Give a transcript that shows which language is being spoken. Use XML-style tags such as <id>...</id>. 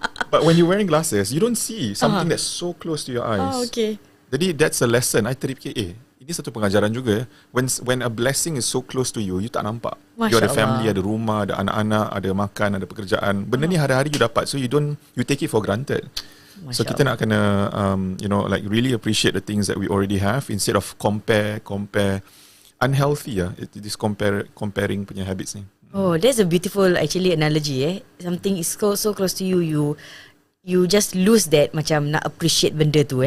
<en>But when you're wearing glasses, you don't see something that's so close to your eyes. Jadi that's a lesson.</en> <ms>I terfikir, ini satu pengajaran juga.</ms> <en>When a blessing is so close to you, you</en> <ms>tak nampak.</ms> <en>You</en> <ms>ada family, ada rumah, ada anak-anak, ada makan, ada pekerjaan. Benda ni hari-hari you dapat.</ms> <en>So you take it for granted.</en> <ms>So kita nak kena like</ms> <en>really appreciate the things that we already have instead of compare unhealthy it is comparing</en> <ms>punya habits ni.</ms> <en>Oh, that's a beautiful actually analogy. Something is so close to you just lose that,</en> <ms>macam nak appreciate benda tu.</ms>